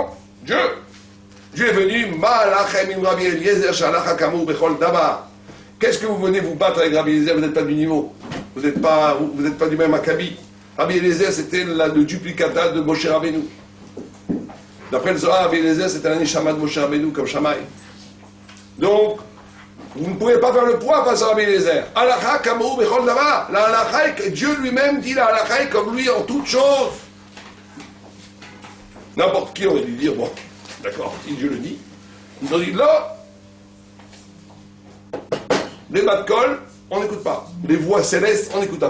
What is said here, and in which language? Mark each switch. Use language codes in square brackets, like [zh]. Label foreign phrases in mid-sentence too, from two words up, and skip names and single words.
[fr] Dieu est venu, Rabbi Eliezer, qu'est-ce que vous venez vous battre avec Rabbi Eliezer? Vous n'êtes pas du niveau, vous n'êtes pas du même acabit. Rabbi Eliezer, c'était le duplicata de Moshe Rabbeinu. D'après le Zohar, Rabbi Eliezer, c'était un Neshama de Moshe Rabbeinu, comme Shamaï. Donc, vous ne pouvez pas faire le poids face à Rabbi Eliezer. [he] הלכה כמותו בכל דבר. [fr] La halakha, Dieu lui-même dit la halakha est comme lui en toutes choses. N'importe qui aurait dû dire, bon, d'accord, si Dieu le dit. Ils ont dit, là, les bas de colle, on n'écoute pas. Les voix célestes, on n'écoute pas.